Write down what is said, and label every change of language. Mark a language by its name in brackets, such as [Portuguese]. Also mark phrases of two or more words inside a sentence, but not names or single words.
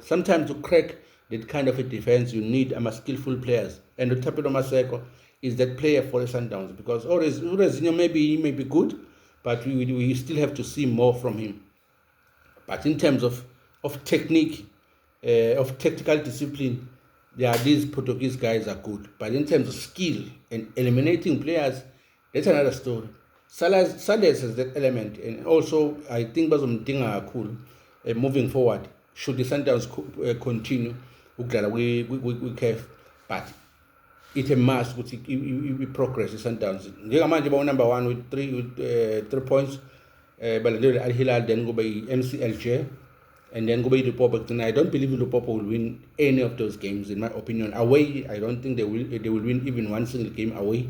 [English] Sometimes to crack that kind of a defense, you need skillful players, and Thapelo Masego is that player for the Sundowns, because Rezinho maybe he may be good, but we still have to see more from him. But in terms of technique, of tactical discipline, these Portuguese guys are good. But in terms of skill and eliminating players, that's another story. Salas has that element, and also I think [North Ndebele] bazomdinga kakhulu [English] moving forward. Should the Sundowns continue [North Ndebele] ukudlala kwi-CAF, [English] but it's a must ukuthi we progress the Sundowns. [North Ndebele] Njengamanje number 1 with 3 points. [English] Balandela Al Hilal, then go by MCLJ, and then go by Limpopo. I don't believe Limpopo will win any of those games, in my opinion. Away, I don't think they will win even one single game away.